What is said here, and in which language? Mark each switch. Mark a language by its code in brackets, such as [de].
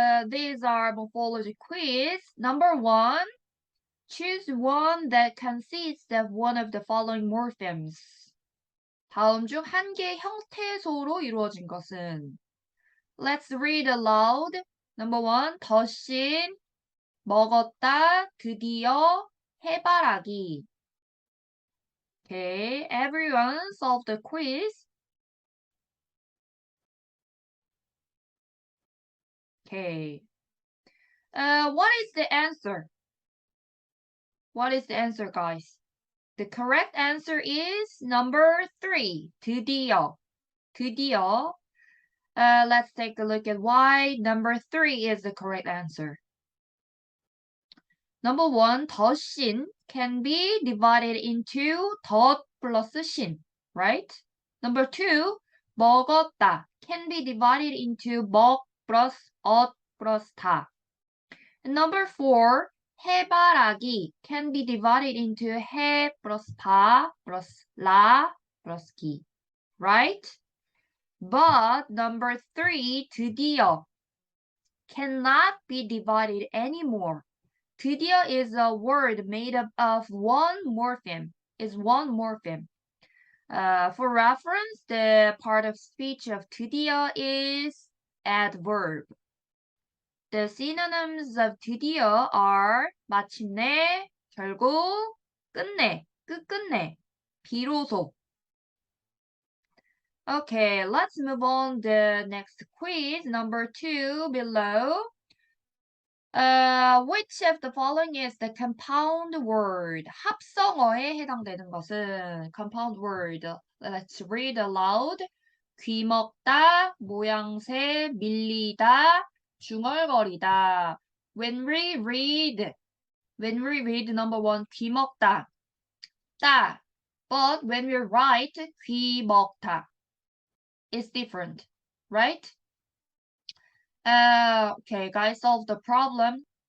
[en] These are morphology quiz. Number 1, choose one that consists of one of the following morphemes. [ko] 다음 중 한 개의 형태소로 이루어진 것은. [en] Let's read aloud. [ko] Number 1, 덧신, 먹었다, 드디어, 해바라기. [en] Okay, everyone solve the quiz. Okay. What is the answer? What is the answer, guys? The correct answer is number 3, 드디어. [ko] 드디어. [en] Let's take a look at why number 3 is the correct answer. Number 1, 덧신 can be divided into 덧 plus 신, right? Number 2, 먹었다 can be divided into 먹 plus 엇 [ko] 플러스 다. Number 4, 해바라기 can be divided into 해 플러스 바 플러스 라 플러스 기. [en] Right? But number 3, 드디어 cannot be divided anymore. 드디어 is a word made up of one morpheme. Is one morpheme. For reference, the part of speech of 드디어 is adverb. [ko] The synonyms of 드디어 are 마침내, 결국, 끝내, 끝끝내, 비로소. [en] Okay, let's move on the next quiz, number 2 below. Which of the following is the compound word? [ko] 합성어에 해당되는 것은 [en] compound word. Let's read aloud. [ko] 귀 먹다, 모양새, 밀리다, 중얼거리다. [en] When we read number 1, 귀 먹다, 따. But when we write 귀 먹다, it's different, right? Okay, guys, solve the problem.